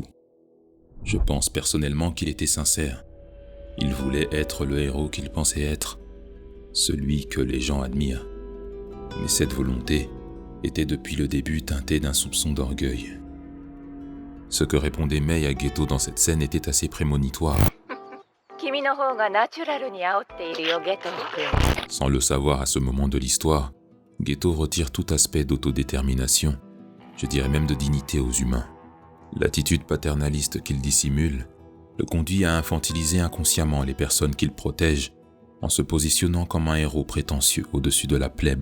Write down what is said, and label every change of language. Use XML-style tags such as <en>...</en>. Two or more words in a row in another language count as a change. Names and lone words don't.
<fr>Je pense personnellement qu'il était sincère. Il voulait être le héros qu'il pensait être, celui que les gens admirent. Mais cette volonté était depuis le début teintée d'un soupçon d'orgueil. Ce que répondait Mei à Geto dans cette scène était assez prémonitoire.</fr> <ja>君の方がナチュラルに煽っているよ、ゲト君。</ja> <fr>Sans le savoir à ce moment de l'histoire, Geto retire tout aspect d'autodétermination, je dirais même de dignité aux humains. L'attitude paternaliste qu'il dissimule le conduit à infantiliser inconsciemment les personnes qu'il protège en se positionnant comme un héros prétentieux au-dessus de la plèbe.</fr>